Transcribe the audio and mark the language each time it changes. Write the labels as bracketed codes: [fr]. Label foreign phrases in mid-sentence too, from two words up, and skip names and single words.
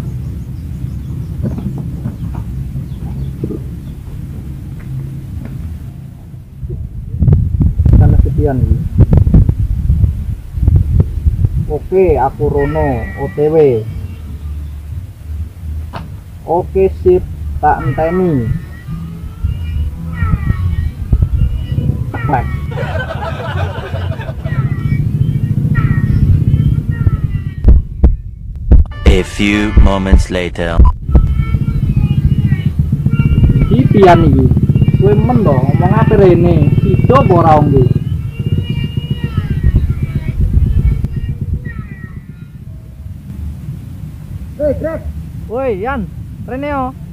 [jv] Sana sepian iki. Oke, aku Rono, OTW. Oke, sip, tak enteni. Baik. [en] A few moments later. [jv] Iki pian iki? Kowe men to ngomong apa rene? Sido apa ora nggo? Hei, Greg. Woi, Yan. Rene yo.